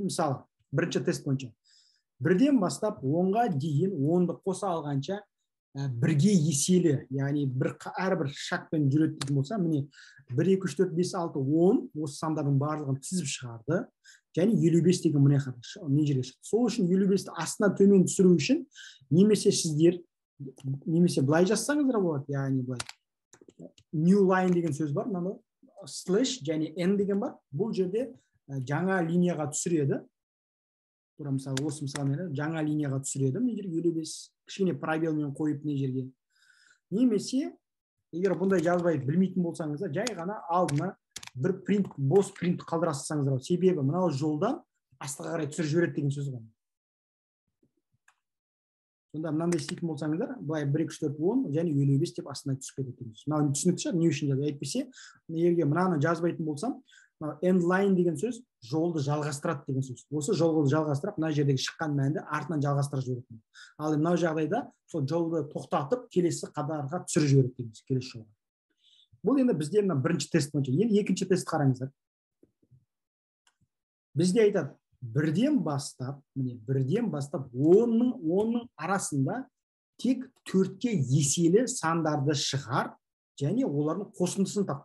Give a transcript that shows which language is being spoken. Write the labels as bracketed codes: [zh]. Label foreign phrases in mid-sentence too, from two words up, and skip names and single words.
[kk] Мысалы, бірінші тест бойынша. Бірден бастап 10-ға дейін 10-ды қоса алғанша бірге еселі, яғни әрбір шақпен жүреді дейтін болса, міне 1, 2, 3, 4, 5, 6, 10 осы сандардың барлығын тізіп шығарды. Және 55 деген міне не жерге шықты. Сол үшін 55-ті астына төмен түсіру үшін немесе сіздер, немесе былай жазсаңыздар болады, яғни былай. [en] New line [kk] деген сөз бар, мынаны slash және n деген бар. Бұл жерде жаңа линияға түсіреді. Тура мысалы, осы мысалы жаңа линияға түсіреді. Мына жерге 55 кішкене пробелмен қойып не жерге. Немесе, егер бұндай жазбай білмейтін болсаңыздар, жай ғана алдына бір принт, бос принт қалдырасаңыздар. Себебі мынау жолдан астыға қарай түсіріп жібереді деген сөз ғой. Сонда мынандай істейтін болсаңыздар, былай 1, 2, 3, 4, 10 және 55 деп астына түсіп кетеді деген сөз. Мынау түсінікті шығар, не үшін жазып әйтпесе, егер мынаны жазбайтын болсам, [en] end line [kk] деген сөз жолды жалғастырады деген сөз. Осы жолды жалғастырып, мына жердегі шыққан мәнді артынан жалғастырып жібереді. Ал мынау жағдайда сол жолды тоқтатып, келесі қадарға түсіріп жібереді деген сөз, келесі жолға. Бұл енді бізде мына бірінші тест бойынша. Енді екінші тест қараңыздар. Бізде айтады, бірден бастап 10-ның арасында тек 4-ке еселі сандарды шығар және олардың қосындысын тап.